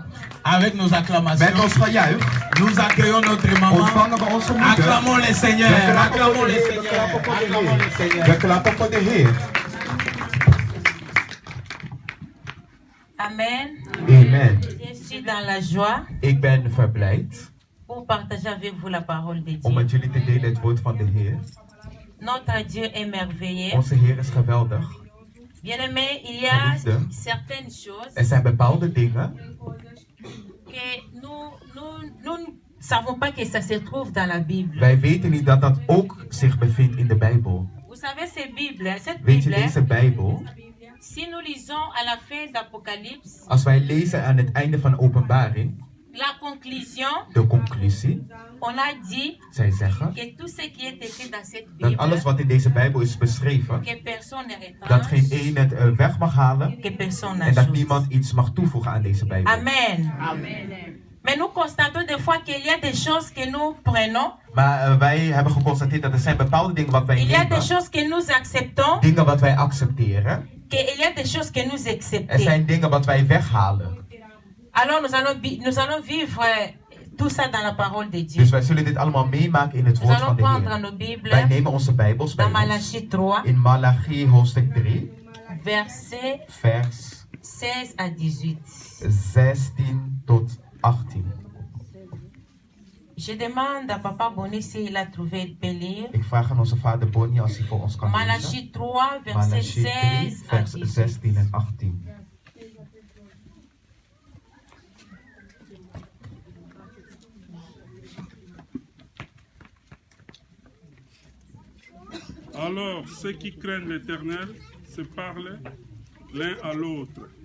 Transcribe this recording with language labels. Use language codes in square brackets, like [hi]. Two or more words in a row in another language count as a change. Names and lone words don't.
[fr] avec nos acclamations, [nl] met ons gejuich, [fr] nous accueillons notre maman. [nl] ontvangen we onze moeder. [fr] Acclamons les seigneurs, [nl] We klappen [fr] acclamons [nl] voor de [fr] les [nl] Heer, we [fr] seigneurs, [nl] klappen voor de [fr] acclamons les [nl] Heer. [fr] seigneurs. [nl] We klappen voor de Heer. Amen. Amen. [fr] Je suis dans la joie [nl] Ik ben verblijd [fr] pour partager avec vous la parole de [nl] om [fr] Dieu. [nl] met jullie te delen het woord van de Heer. [fr] Notre Dieu est merveilleux. [nl] Onze Heer is geweldig. [fr] Bien-aimé, il y a [nl] Geliefde. [fr] certaines choses [nl] Er zijn bepaalde dingen [fr] que nous ne savons pas que ça se trouve dans la Bible. [nl] wij weten niet dat dat ook zich bevindt in de Bijbel. [fr] Vous savez, cette [nl] Weet je, [fr] Bible, [nl] deze Bijbel, [fr] si nous lisons à la fin d'Apocalypse, [nl] als wij lezen aan het einde van Openbaring, [fr] la conclusion, [nl] de conclusie, [fr] on a dit [nl] zij zeggen [fr] que tout ce qui est écrit dans cette [nl] dat alles [fr] Bible, [nl] wat in deze Bijbel is beschreven, [fr] que personne ne [nl] dat geen [fr] retranche, [nl] één het weg mag halen [fr] que personne [nl] en dat [fr] n'ajoute. [nl] niemand iets mag toevoegen aan deze Bijbel. Amen. [fr] Mais nous constatons des fois qu'il y a des choses que nous prenons, [nl] Maar wij hebben geconstateerd dat er zijn bepaalde dingen wat wij [fr] il y a des [nl] nemen, [fr] choses que nous acceptons, [nl] dingen wat wij accepteren, [fr] qu'il y a des choses que nous [nl] er [fr] acceptons. [nl] zijn dingen wat wij weghalen. [fr] Alors nous allons vivre tout ça dans la parole de Dieu. [nl] Dus wij zullen dit allemaal meemaken in het [fr] Nous [nl] woord van [fr] allons [nl] de [fr] prendre [nl] Heer. [fr] nos Bibles [nl] Wij nemen onze Bijbels bij [fr] dans [nl] ons. [fr] Malachie 3, [nl] In Malachi hoofdstuk 3, [fr] versets [nl] vers [fr] 16 à 18. [nl] 16 tot 18. [fr] Je demande à Papa Bonnie s'il a trouvé, il peut lire. [nl] Ik vraag aan onze vader Bonnie als hij voor ons kan lezen. [fr] Malachie 3, verset [nl] Malachi 3, [fr] 16 à [nl] vers [fr] 18. [nl] 16 en 18. [fr] Alors ceux qui craignent l'Éternel se parlaient l'un à l'autre.